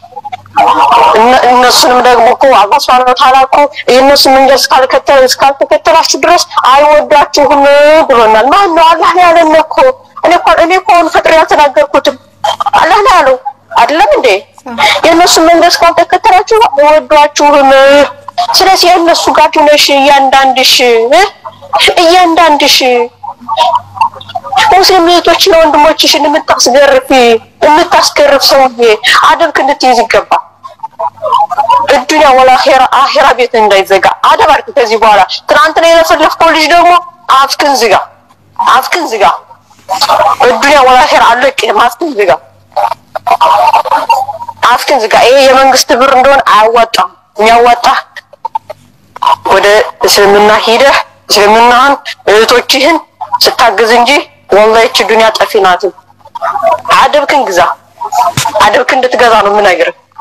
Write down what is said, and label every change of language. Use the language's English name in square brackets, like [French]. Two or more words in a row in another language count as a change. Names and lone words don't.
[Amharic] እነሱንም ደግሞ እኮ አላህ [Arabic] سبحانه وتعالى [Amharic] እኮ የነሱ መንገድ እስካልተከተላችሁ ድረስ አይወዳችሁም ብሎናል ማን ነው አላህ ያለን እኮ እኔ እኮ ፈጥሬ ያተናገርኩት አላህ ነው ያለው አይደለም እንዴ የነሱ መንገድ እስካልተከተላችሁ አይወዳችሁም ስለዚህ የነሱ ጋር ነሽ እያንዳንድሽ ሙስሊም እህቶች ነው ወንድሞችሽን የምታስገርፍ ሰውዬ አደብክ እንድትይዝ ይገባል [Arabic] الدنيا والاخره اخره [Amharic] ቤት እንዳይዘጋ አደባርክ ከዚህ በኋላ ትናንትና የለፈለፍከው ልጅ ደግሞ አፍክን ዝጋ [Arabic] الدنيا والاخره [Amharic] አለቅ አፍክን ዝጋ ይሄ የመንግስት ብር እንደሆነ አያዋጣም የሚያዋጣ ወደ እስልምና ሄደህ እስልምናን እህቶችህን ስታግዝ እንጂ ወላሂ እቺ ዱንያ ጠፊ ናት አደብክን አደብክን እንድትገዛ ነው የምነግርህ